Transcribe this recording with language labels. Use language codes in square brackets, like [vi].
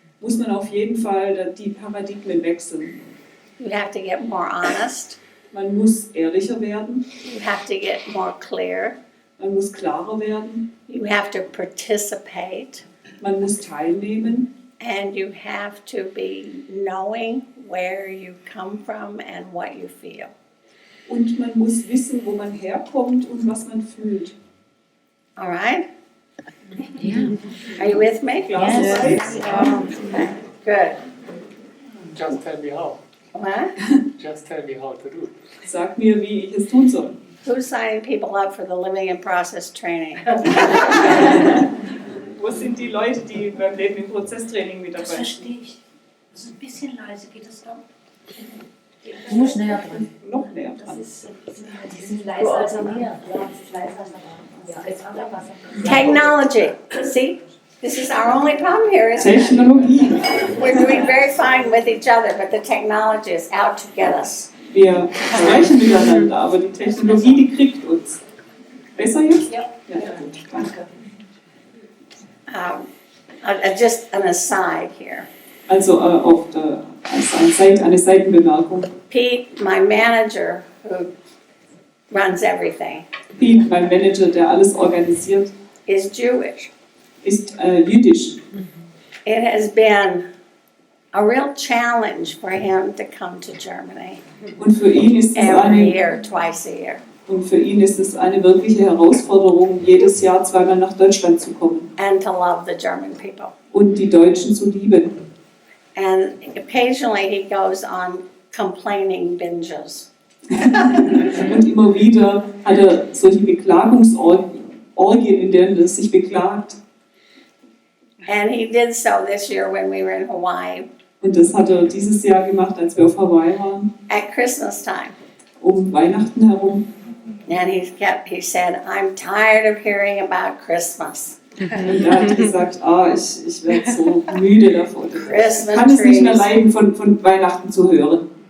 [de] Die Paradigmen wechseln. [en] You have to get more honest. [de] Man muss ehrlicher werden, [en] You have to get more clear. [de] man muss klarer werden, [en] You have to participate. [de] man muss teilnehmen [en] And you have to be knowing where you come from and what you feel. [de] und man muss wissen, wo man herkommt und was man fühlt. [en] All right? Are you with me? [de] Klar soweit? [en] Okay, good. Just tell me how. What? Just tell me how to do. [de] Sag mir, wie ich es tun soll. [en] Who's signing people up for the living in process training? [de] Wo sind die Leute, die beim Leben im Prozesstraining mit dabei Das sind? verstehe ich. Das ist ein bisschen leise, geht das dann? Du musst näher dran. Noch näher dran. Die sind leiser als am Meer. Ja, es ist leiser als am Meer. Ja, jetzt am Wasser. [en] Technology. See, this is our only problem here, isn't it? [de] Technologie. [en] We're doing very fine with each other, but the technology is out to get us. [de] Wir sprechen miteinander, aber die Technologie, die kriegt uns. Besser jetzt? Ja. Ja, gut, danke. [en] Just an aside here. [de] Also als eine Seitenbemerkung. [en] Pete, my manager, who runs everything, [de] Pete, mein Manager, der alles organisiert, [en] is Jewish. [de] ist jüdisch. [en] It has been a real challenge for him to come to Germany [de] Und für ihn ist es [en] every year, twice a year, [de] eine wirkliche Herausforderung, jedes Jahr zweimal nach Deutschland zu kommen [en] and to love the German people. [de] und die Deutschen zu lieben. [en] And occasionally he goes on complaining binges. [de] Und immer wieder hat er solche Beklagungsorgien, in denen er sich beklagt. [en] And he did so this year when we were in Hawaii [de] Und das hat er dieses Jahr gemacht, als wir auf Hawaii waren, [en] at Christmas time. [de] um Weihnachten herum. [en] And he said, I'm tired of hearing about Christmas. [de] Und er hat gesagt, ich werde so müde davon. Ich [en] Christmas [de] kann es nicht mehr [en] trees, [de] leiden, von Weihnachten zu hören.